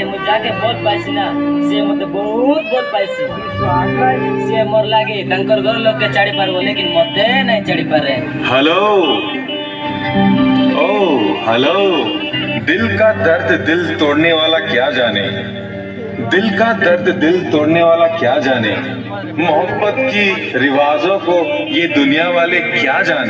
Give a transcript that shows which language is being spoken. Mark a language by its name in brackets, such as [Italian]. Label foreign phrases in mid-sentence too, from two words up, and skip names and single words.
[Odia] ଯାହାକେ ଭଲ ପାଇଛି ନା ସିଏ ମତେ ବହୁତ ଭଲ ପାଇଛି। ସିଏ ମୋର ଲାଗି ତାଙ୍କର ଘର ଲୋକେ ଛାଡ଼ି ପାରିବ ଲେକିନ ମତେ ନାଇଁ ଛାଡ଼ି ପାରେ। [Hindi] हेलो ओ हेलो। दिल का दर्द दिल तोड़ने वाला क्या जाने, दिल का दर्द दिल तोड़ने वाला क्या जाने, मोहब्बत की रिवाजों को ये दुनिया वाले क्या जाने।